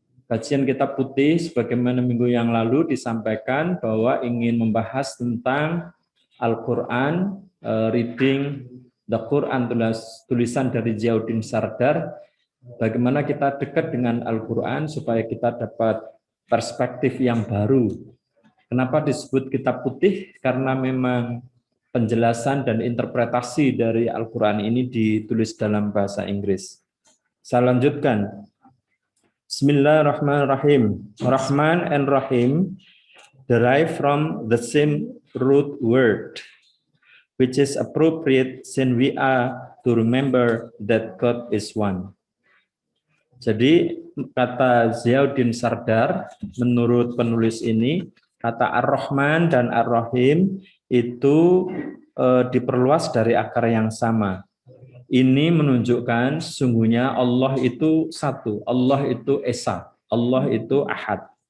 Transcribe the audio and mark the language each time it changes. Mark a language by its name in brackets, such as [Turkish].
[Indonesian] Kajian kitab putih sebagaimana minggu yang lalu disampaikan bahwa ingin membahas tentang Al-Quran, [English] reading the Quran, [Indonesian] tulisan dari Ziauddin Sardar, bagaimana kita dekat dengan Al-Quran supaya kita dapat perspektif yang baru. Kenapa disebut kitab putih? Karena memang penjelasan dan interpretasi dari Al-Quran ini ditulis dalam bahasa Inggris. Saya lanjutkan. Bismillahirrahmanirrahim. [English] Rahman and Rahim derive from the same root word, which is appropriate since we are to remember that God is one. [Indonesian] Jadi kata Ziauddin Sardar, menurut penulis ini, kata Ar-Rahman dan Ar-Rahim itu diperluas dari akar yang sama. Ini menunjukkan sesungguhnya Allah itu satu, Allah itu Esa, Allah itu Ahad.